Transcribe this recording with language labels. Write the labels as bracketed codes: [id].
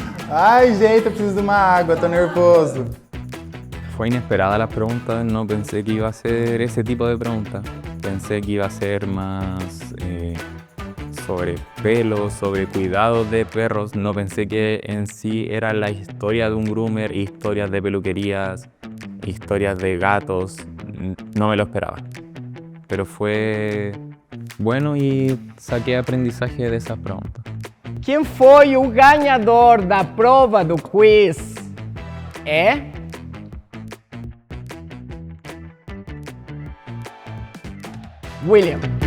[pt] Ai, gente, eu preciso de uma água, tô nervoso. [es] Fue inesperada la pregunta, no pensé que iba a ser ese tipo de pregunta. Pensé que iba a ser más sobre pelo, sobre cuidados de perros. No pensé que en sí era la historia de un groomer, historias de peluquerías, historias de gatos. No me lo esperaba. Pero fue bueno y saqué aprendizaje de esas preguntas. [pt] Quem foi o ganhador da prova do quiz? É William.